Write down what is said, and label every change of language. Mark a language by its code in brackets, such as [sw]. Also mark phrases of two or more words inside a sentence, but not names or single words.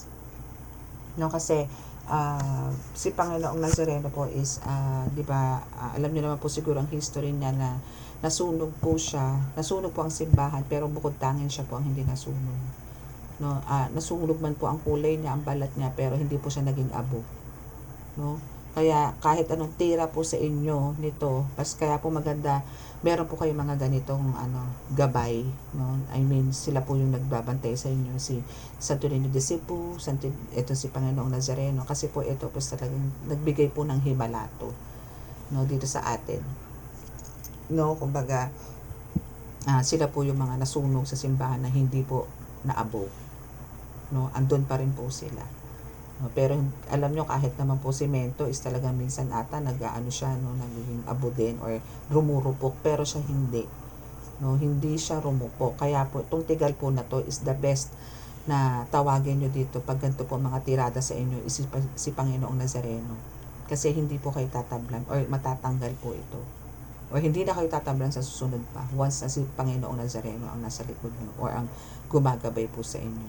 [tl] No, kasi si Panginoong Nazareno po is, di ba, alam niyo naman po siguro ang history niya na nasunog po siya, nasunog po ang simbahan, pero bukod tangin siya po ang hindi nasunog. No, nasunog man po ang kulay niya, ang balat niya, pero hindi po siya naging abo. No? Kaya kahit anong tira po sa inyo nito, kaya po maganda, meron po kayo mga ganitong gabay, no? [en] I mean, [tl] sila po yung nagbabantay sa inyo, si Santo Niño de Cebu, ito si Panginoong Nazareno, kasi po ito po talagang nagbigay po ng himalato, no, dito sa atin. No, kumbaga, sila po yung mga nasunog sa simbahan na hindi po naabo. No, andun pa rin po sila. No, pero alam nyo, kahit naman po semento is talagang minsan ata nag-aano siya, no, nagiging abo din or rumurupok, pero siya hindi. No, hindi siya rumupok. Kaya po itong tigal po na to is [en] the best [tl] na tawagin nyo dito pag ganito po mga tirada sa inyo is si Panginoong Nazareno. Kasi hindi po kayo tatablan or matatanggal po ito. O hindi na kayo tatablan sa susunod pa once na si Panginoong Nazareno ang nasa likod nyo or ang gumagabay po sa inyo.